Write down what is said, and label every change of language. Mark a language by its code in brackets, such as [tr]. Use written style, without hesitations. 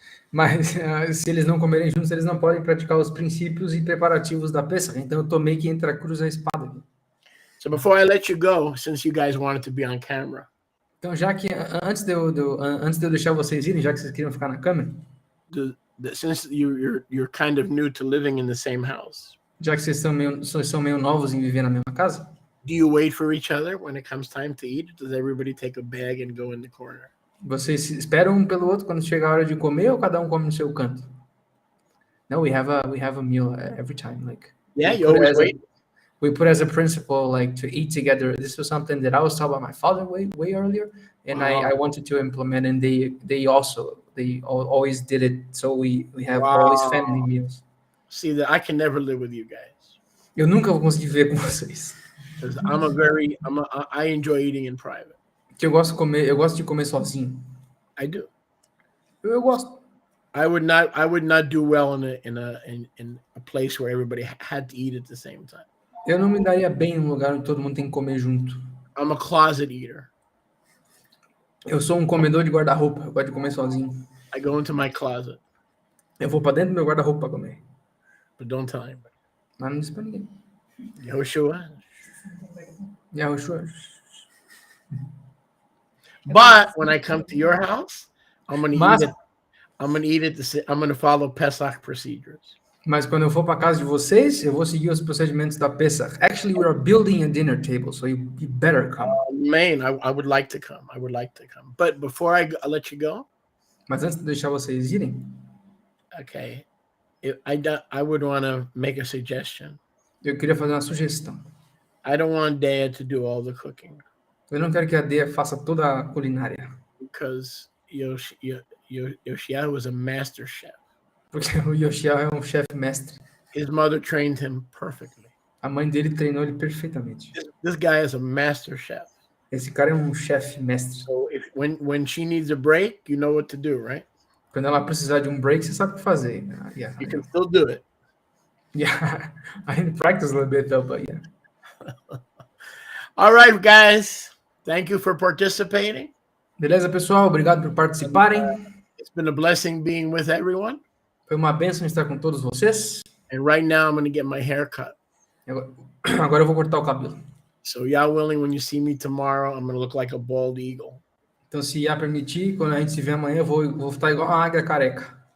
[pt] Mas se eles não comerem juntos, eles não podem praticar os princípios e preparativos da Pesach. Então eu tô meio que entre a cruz e a espada aqui. [en] So before I let you go, since you guys wanted to be on camera. [pt] Então já que antes de eu deixar vocês irem, já que vocês queriam ficar na câmera, [en] Since you're kind of new to living in the same house. [pt] Já que vocês são meio novos em viver na mesma casa, [en] Do you wait for each other when it comes time to eat? Does everybody take a bag and go in the corner? [pt] vocês esperam um pelo outro quando chega a hora de comer ou cada um come no seu canto? [en] No, we have a meal every time. Like Yeah, you always wait. We put as a principle like to eat together. This was something that I was taught by my father way earlier, and I wanted to implement. And they always did it. So we have always family meals. See, that I can never live with you guys. [pt] Eu nunca vou conseguir viver com vocês. [en] Because I enjoy eating in private. [pt] Que eu gosto de comer sozinho. [en] I do. [pt] Eu gosto. [en] I would not do well in a place where everybody had to eat at the same time. [pt] Eu não me daria bem num lugar onde todo mundo tem que comer junto. [en] I'm a closet eater. [pt] Eu sou um comedor de guarda-roupa. Eu gosto de comer sozinho. [en] I go into my closet. [pt] Eu vou pra dentro do meu guarda-roupa pra comer. [en] But don't tell anybody. [pt] Mas não disse pra ninguém. Yoshua. É [en] But when I come to your house, I'm gonna eat it. I'm gonna follow Pesach procedures. [pt] Mas quando eu for para casa de vocês, eu vou seguir os procedimentos da Pesach. [en] Actually, we are building a dinner table, so you better come. Man, I would like to come. I would like to come. But before I let you go, [pt] Mas antes de deixar vocês irem, [en] okay, I would want to make a suggestion. [pt] eu queria fazer uma sugestão. [en] I don't want Dea to do all the cooking [pt] Eu não quero que a Dea faça toda a culinária, [en] because Yoshia was a master chef. [pt] porque o Yoshia é um chefe mestre. [en] His mother trained him perfectly. [pt] A mãe dele treinou ele perfeitamente. [en] This guy is a master chef. [pt] Esse cara é um chefe mestre. [en] So when she needs a break, you know what to do, right? [pt] Quando ela precisar de um break, você sabe o que fazer. [en] Yeah. You can still do it. Yeah, I didn't practice a little bit though, but yeah. All right, guys. Thank you for participating. [pt] Beleza, pessoal? Obrigado por participarem. [en] It's been a blessing being with everyone. [pt] Foi uma bênção estar com todos vocês. [en] And right now, I'm going to get my hair cut. [pt] Agora eu vou cortar o cabelo. [en] So, y'all willing, when you see me tomorrow, I'm going to look like a bald eagle. [pt] Então, se ia permitir, quando a gente se vê amanhã, eu vou estar igual uma águia careca.